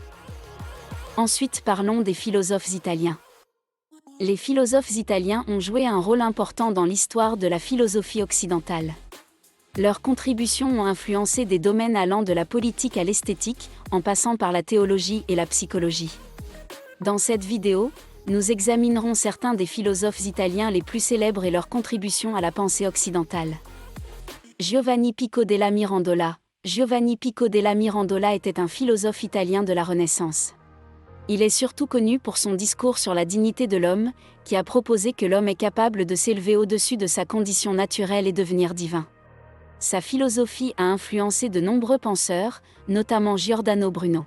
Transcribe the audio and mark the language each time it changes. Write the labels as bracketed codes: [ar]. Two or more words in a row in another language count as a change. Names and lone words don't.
[fr] Ensuite parlons des philosophes italiens. Les philosophes italiens ont joué un rôle important dans l'histoire de la philosophie occidentale. Leurs contributions ont influencé des domaines allant de la politique à l'esthétique, en passant par la théologie et la psychologie. Dans cette vidéo, nous examinerons certains des philosophes italiens les plus célèbres et leurs contributions à la pensée occidentale. Giovanni Pico della Mirandola. Giovanni Pico della Mirandola était un philosophe italien de la Renaissance. Il est surtout connu pour son discours sur la dignité de l'homme, qui a proposé que l'homme est capable de s'élever au-dessus de sa condition naturelle et devenir divin. Sa philosophie a influencé de nombreux penseurs, notamment Giordano Bruno.